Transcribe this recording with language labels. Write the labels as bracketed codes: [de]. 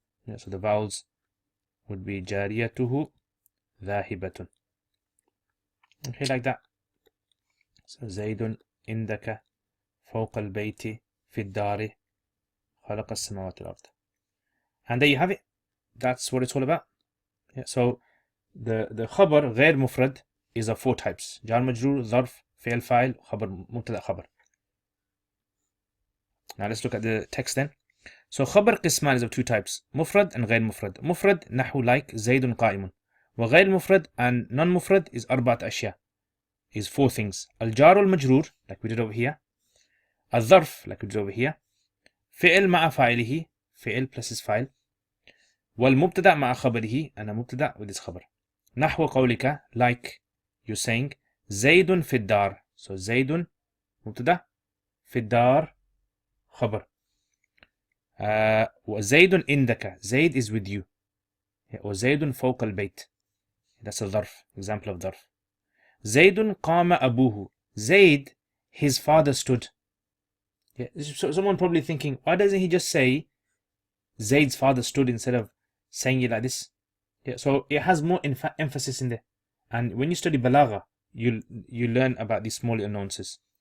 [en] Yeah, so the vowels would be jariyatuhu dhahibatun. Okay, like that. So [ar] Zaydun indaka fawqa al-bayti fi ad-dari خلق السماوات والأرض. [en] And there you have it. That's what it's all about. Yeah, so the [ar] Khabr غير مفرد [en] is of 4 types: [ar] جار مجرور, ظرف, فعل فاعل, خبر مبتدأ خبر. [en] Now let's look at the text then. So [ar] خبر قسمان [en] is of 2 types: مفرد and غير مفرد. [ar] مفرد نحو like زيد قائم. [en] وغير مفرد and non-مفرد is 4 أشياء, is 4 things: [ar] الجار والمجرور, [en] like we did over here. الظرف, like we did over here. [ar] فعل مع فاعله, فعل [en] plus his [ar] فاعل. والمبتدأ مع خبره, [en] and a [ar] مبتدأ [en] with his [ar] خبر. نحو قولك, [en] like you're saying [ar] زيد في الدار. So زيد مبتدأ, في الدار خبر. وزيد عندك, زيد [en] is with you. [ar] وزيد فوق البيت, [en] that's a [ar] ظرف, [en] example of [ar] ظرف. زيد قام أبوه, [en] Zaid, his father stood. Yeah, so someone probably thinking, why doesn't he just say Zaid's father stood instead of saying it like this? Yeah, so it has more emphasis in there. And when you study balagha, you learn about these small nuances.